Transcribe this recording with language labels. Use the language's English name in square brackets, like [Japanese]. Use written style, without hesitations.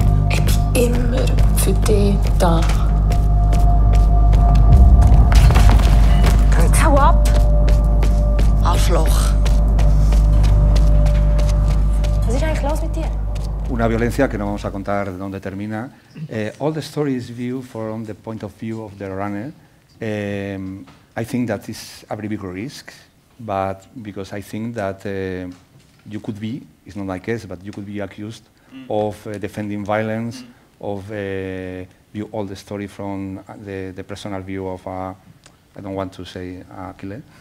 [German] Ich bin immer für dich da. Hau ab! Arschloch. Was ist eigentlich los mit dir? [Spanish] Una violencia que no vamos a contar de dónde termina. [English] All the story is viewed from the point of view of the runner. I think that is a very big risk, but because I think that you could be, it's not my case, but you could be accused of defending violence, of view all the story from the personal view of I don't want to say a killer.